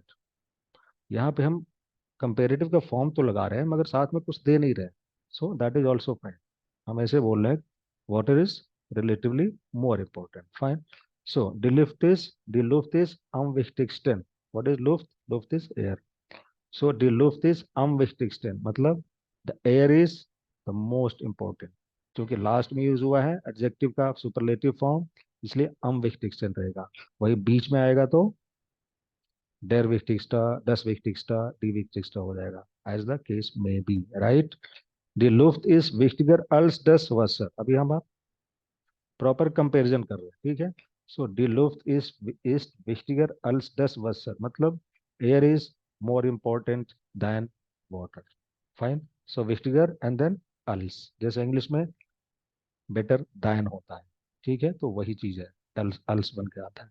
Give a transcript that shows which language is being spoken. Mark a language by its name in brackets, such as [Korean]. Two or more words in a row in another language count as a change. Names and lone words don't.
[Hindi] यहाँ पे हम कंपेरेटिव का फॉर्म तो लगा रहे हैं, मगर साथ में कुछ दे नहीं रहे, [English] so that is also fine. [Hindi] हम ऐसे बोल रहे हैं [English] water is relatively more important, fine. so the Luft is wichtigsten. what is Luft? Luft is air. So the luft is [German] am wichtigsten, [English] मतलब the air is the most important। [Hindi] क्योंकि लास्ट में यूज हुआ है एडजेक्टिव का सुपरलेटिव फॉर्म, इसलिए [German] am wichtigsten [Hindi] रहेगा। वही बीच में आएगा तो [German] der wichtigster, das wichtigster, die wichtigster [Hindi] हो जाएगा, [English] as the case may be, right? The luft is [German] wichtiger als das Wasser। [Hindi] अभी हम [English] proper comparison [Hindi] कर रहे हैं, ठीक है। [English] सो [German] die Luft [English] इज [German] wichtiger als das Wasser, [English] मतलब air is more important than water, fine. [Hindi] सो विस्टिगर [English] and then [Hindi] अल्स, जैसे इंग्लिश में [English] better than [Hindi] होता है, ठीक है, तो वही चीज है, [German] als als [Hindi] बन के आता है।